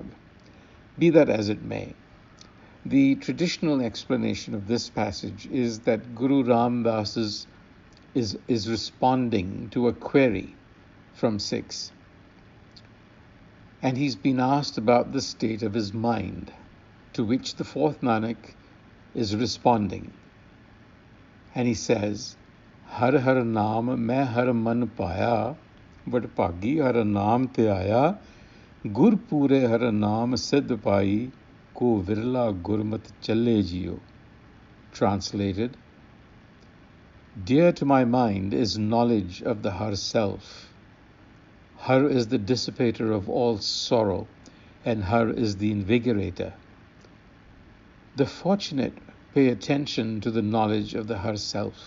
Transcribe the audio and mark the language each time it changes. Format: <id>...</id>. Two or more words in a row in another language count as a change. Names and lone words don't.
<en>Be that as it may, the traditional explanation of this passage is that Guru Ram Das is responding to a query from Sikhs. And he's been asked about the state of his mind, to which the fourth Nanak is responding. And he says,</en> <pa>ਹਰਿ ਹਰਿ ਨਾਮੁ ਮੈ ਹਰਿ ਮਨਿ ਪਾਇਆ, ਵਡਭਾਗੀ ਹਰਿ ਨਾਮੁ ਤੇ ਆਇਆ, ਗੁਰਿ ਪੂਰੈ ਹਰਿ ਨਾਮੁ ਸਿਧਿ ਪਾਈ, ਕੋ ਵਿਰਲਾ ਗੁਰਮਤਿ ਚਲੈ ਜੀਉ.</pa> <en>Translated, dear to my mind is knowledge of the Har Self. Har is the dissipator of all sorrow, and Har is the invigorator. The fortunate pay attention to the knowledge of the Har Self.</en>